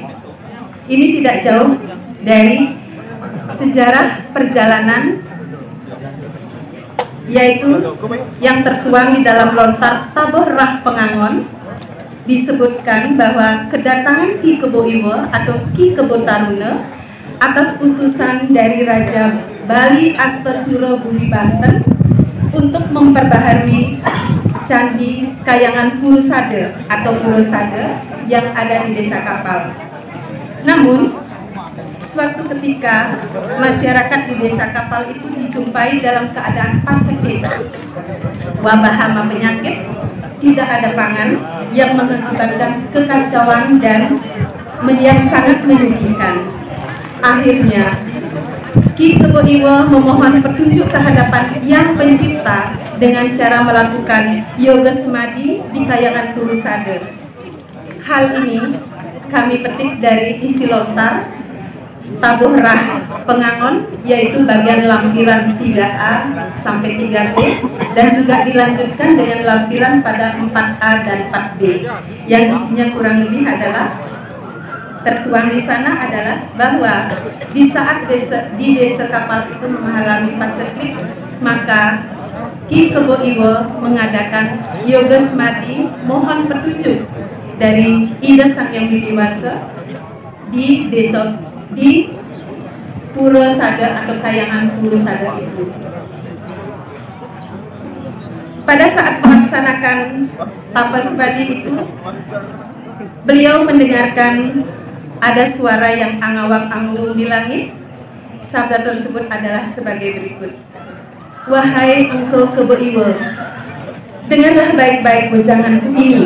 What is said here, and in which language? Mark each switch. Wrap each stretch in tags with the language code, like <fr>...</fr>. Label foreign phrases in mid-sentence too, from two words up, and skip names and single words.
<id>Ini tidak jauh dari sejarah perjalanan, yaitu yang tertuang di dalam lontar Taboh Rah Pengangon. Disebutkan bahwa kedatangan Ki Kebo Iwa atau Ki Kebo Taruna atas utusan dari Raja Bali Astasura Budi Banten untuk memperbaharui Candi Kayangan Purusade atau Purusade yang ada di Desa Kapal. Namun, suatu ketika masyarakat di Desa Kapal itu dijumpai dalam keadaan paceklik, wabah hama penyakit, tidak ada pangan, yang mengakibatkan kekacauan dan yang sangat menyedihkan. Akhirnya Ki Kebo Iwa memohon petunjuk kehadapan Yang Pencipta dengan cara melakukan yoga semadi di Kayangan Purusade. Hal ini kami petik dari isi lontar tabuh rah pengangon, yaitu bagian lampiran 3A sampai 3B, dan juga dilanjutkan dengan lampiran pada 4A dan 4B yang isinya kurang lebih adalah tertuang di sana adalah bahwa di saat di desa kapal itu mengalami paceklik, maka Ki Kebo Iwo mengadakan yoga semati mohon petunjuk dari Ida Sang Yang Widiwasa di desa di Pura Sada atau Kayangan Pura Sada itu. Pada saat melaksanakan tapasbadi itu, beliau mendengarkan ada suara yang angawang-anggung di langit. Sabda tersebut adalah sebagai berikut. Wahai engkau Kebo Iwo, dengarlah baik-baik wejanganku ini.</id>